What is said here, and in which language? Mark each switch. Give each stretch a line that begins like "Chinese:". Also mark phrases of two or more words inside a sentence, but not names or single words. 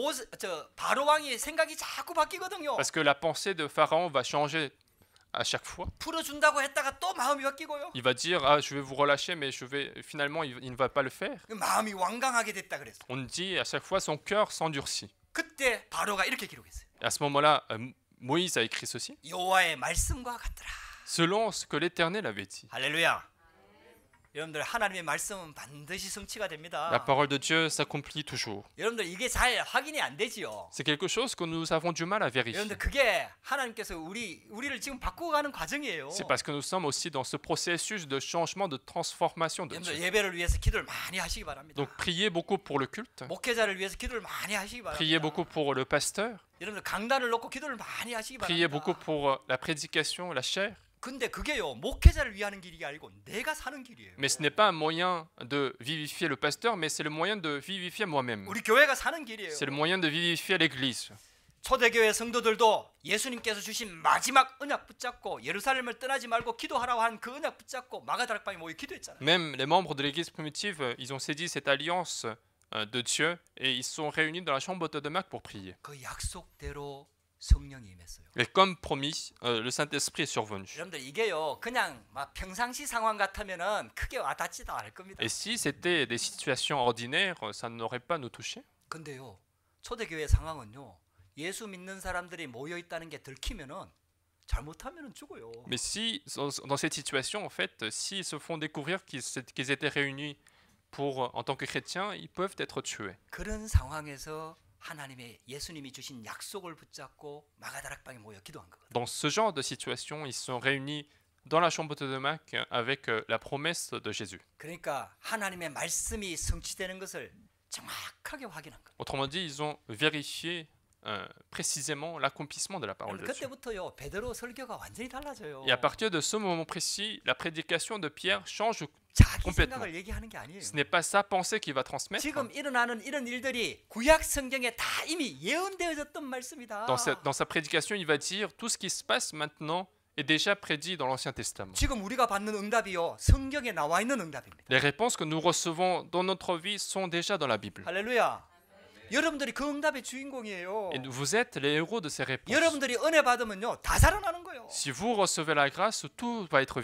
Korean: 바로 왕이 생각이 자꾸 바뀌거든요.
French: Parce que la pensée de Pharaon va changer à chaque fois.
Korean: 풀어준다고 했다가 또 마음이 바뀌고요.
French: Il va dire ah je vais vous relâcher mais finalement il ne va pas le faire.
Korean: 마음이 완강하게 됐다 그랬어.
French: On dit à chaque fois son cœur s'endurcit.
Korean: 그때 바로가 이렇게 기록했어요.
French: Et à ce moment-là, Moïse a écrit ceci.
Korean: 여호와의 말씀과 같더라.
French: Selon ce que l'Éternel avait dit.
Korean: 할렐루야. 여러분들 하나님의 말씀은 반드시 성취가 됩니다.
French: La parole de Dieu s'accomplit toujours.
Korean: 여러분들 이게 잘 확인이 안 되지요.
French: C'est quelque chose que nous avons du mal à vérifier.
Korean: 여러분들 그게 하나님께서 우리를 지금 바꾸어가는 과정이에요.
French: C'est parce que nous sommes aussi dans ce processus de changement, de transformation de
Korean: 여러분들
French: Dieu.
Korean: 예배를 위해서 기도를 많이 하시기 바랍니다.
French: Donc priez beaucoup pour le culte,
Korean: 목회자를 위해서 기도를 많이 하시기
French: priez
Korean: 바랍니다.
French: beaucoup pour le pasteur,
Korean: 여러분들 강단을 놓고 기도를 많이 하시기
French: priez beaucoup
Korean: 바랍니다.
French: pour la prédication, la chair.
Korean: 근데 그게요 목회자를 위하는 길이 아니고 내가 사는 길이에요.
French: Mais ce n'est pas un moyen de vivifier le pasteur, mais c'est le moyen de vivifier moi-même.
Korean: 우리 교회가 사는 길이에요.
French: C'est le moyen de vivifier l'Église.
Korean: 초대교회 성도들도 예수님께서 주신 마지막 언약 붙잡고 예루살렘을 떠나지 말고 기도하라고 한 그 언약 붙잡고 마가다락방에 모여 기도했잖아요.
French: Même les membres de l'Église primitive, ils ont saisi cette alliance de Dieu et ils sont réunis dans la chambre de Marc pour prier.
Korean: 그 약속대로 성령이 임했어요.
French: Et comme promis, le Saint-Esprit est survenu.
Korean: 여러분들 이게요 그냥 막 평상시 상황 같으면은 크게 와닿지도 않을 겁니다.
French: Et si c'était des situations ordinaires, ça n'aurait pas nous touché.
Korean: 근데요 초대교회 상황은요 예수 믿는 사람들이 모여 있다는 게 들키면은 잘못하면은 죽어요.
French: Mais si, dans cette situation, en fait, s'ils se font découvrir qu'ils étaient réunis en tant que chrétiens, ils peuvent être tués.
Korean: 그런 상황에서 하나님의 예수님이 주신 약속을 붙잡고 마가다락방에 모여 기도한 거거든요.
French: Dans ce genre de situation, ils sont réunis dans la chambre de Marc avec la promesse de Jésus.
Korean: 그러니까 하나님의 말씀이 성취되는 것을 정확하게 확인한 거예요.
French: Autrement dit, ils ont vérifié précisément l'accomplissement de la parole de Dieu.
Korean: 그때부터요 베드로 설교가 완전히 달라져요.
French: Et à partir de ce moment précis, la prédication de Pierre change.
Korean: 자기
French: complètement.
Korean: 생각을 얘기하는 게 아니에요.
French: Ce n'est pas sa pensée qu'il va transmettre.
Korean: 지금 일어나는 이런 일들이 구약 성경에 다 이미 예언되어졌던 말씀이다.
French: Dans sa prédication, il va dire tout ce qui se passe maintenant est déjà prédit dans l'Ancien Testament.
Korean: 지금 우리가 받는 응답이요 성경에 나와 있는 응답입니다.
French: Les réponses que nous recevons dans notre vie sont déjà dans la Bible.
Korean: 할렐루야. 여러분들이 그 응답의 주인공이에요.
French: Et vous êtes les héros de ces réponses.
Korean: 여러분들이 은혜 받으면요 다 살아나는 거예요.
French: Si vous recevez la grâce, tout va être